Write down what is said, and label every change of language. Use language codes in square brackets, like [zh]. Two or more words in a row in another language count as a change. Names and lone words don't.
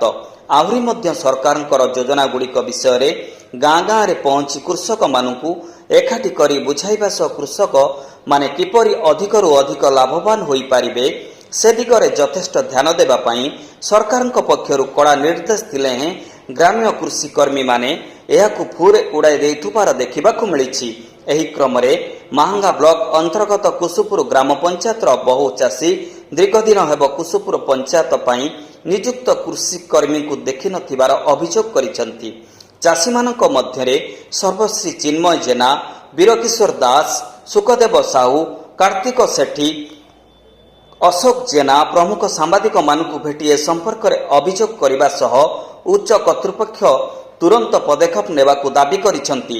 [or] ଆହୁରି ମଧ୍ୟ ସରକାରଙ୍କର ଯୋଜନା ଗୁଡ଼ିକ ବିଷୟରେ ଗାଁ ଗାଁରେ ପହଞ୍ଚି କୃଷକମାନଙ୍କୁ ଏକାଠି କରି ବୁଝାଇବା ସହ କୃଷକମାନେ କିପରି ଅଧିକରୁ ଅଧିକ ଲାଭବାନ ହୋଇ ପାରିବେ ସେ ଦିଗରେ ଯଥେଷ୍ଟ ଧ୍ୟାନ ଦେବା ପାଇଁ ସରକାରଙ୍କ ପକ୍ଷରୁ କଡ଼ା ନିର୍ଦ୍ଦେଶ ଦିଲେ ହେଁ। ଗ୍ରାମ୍ୟ କୃଷି କର୍ମୀମାନେ ଏହାକୁ ଫୁରେ ଉଡ଼ାଇ ଦେଉଥିବାର ଦେଖିବାକୁ ମିଳିଛି। ଏହି କ୍ରମରେ ମହାଙ୍ଗା ବ୍ଲକ ଅନ୍ତର୍ଗତ କୁସୁପୁର ଗ୍ରାମ ପଞ୍ଚାୟତର ବହୁ ଚାଷୀ ଦୀର୍ଘଦିନ ହେବ କୁସୁପୁର ପଞ୍ଚାୟତ ପାଇଁ ନିଯୁକ୍ତ କୃଷି କର୍ମୀଙ୍କୁ ଦେଖି ନଥିବାର ଅଭିଯୋଗ କରିଛନ୍ତି। ଚାଷୀମାନଙ୍କ ମଧ୍ୟରେ ସର୍ବଶ୍ରୀ ଚିନ୍ମୟ ଜେନା, ବୀରକିଶୋର ଦାସ, ସୁଖଦେବ ସାହୁ, କାର୍ତ୍ତିକ ସେଠୀ, ଅଶୋକ ଜେନା ପ୍ରମୁଖ ସାମ୍ବାଦିକମାନଙ୍କୁ ଭେଟି ଏ ସମ୍ପର୍କରେ ଅଭିଯୋଗ କରିବା ସହ ଉଚ୍ଚ କର୍ତ୍ତୃପକ୍ଷ ତୁରନ୍ତ ପଦକ୍ଷେପ ନେବାକୁ ଦାବି କରିଛନ୍ତି।